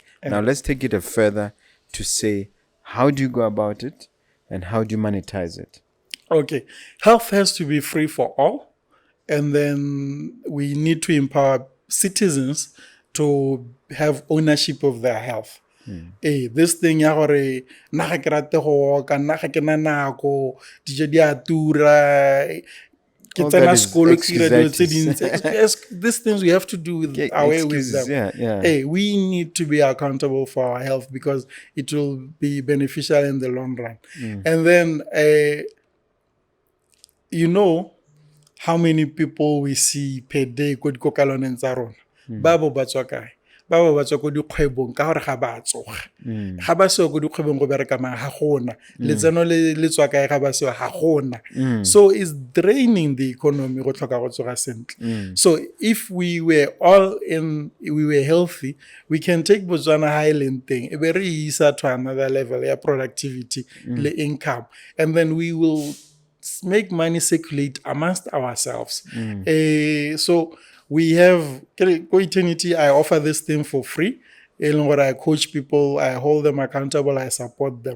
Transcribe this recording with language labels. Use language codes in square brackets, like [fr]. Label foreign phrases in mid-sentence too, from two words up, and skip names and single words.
[en] Now let's take it a further to say, how do you go about it, and how do you monetize it? Okay, health has to be free for all, and then we need to empower citizens to have ownership of their health. This thing [tn] ya gore nna ga ke rate go ka nna ga ke na nako dijo di a tura ke tsena sekolo ke dira dilo tse dintsi. [en] These things we have to do with away with them. We need to be accountable for our health because it will be beneficial in the long run. And then how many people we see per day [tn] ko dikokaloneng tsa rona ba bo ba tswa kae, ba ba tswa ko dikgwebong ka gore ga ba tsoga, ga ba sewa ko dikgwebong go bereka mang ga gona letseno le tswa kae ga ba sewa ga gona. [en] So it's draining the economy [tn] go tlhoka go tsoga sentle. [en] So if we were healthy, we can take Botswana Highland thing, [tn] e be re isa [en] to another level [tn] ya productivity le income, [en] and then we will make money circulate amongst ourselves. So we have Eternity. I offer this thing for free. I coach people, I hold them accountable, I support them.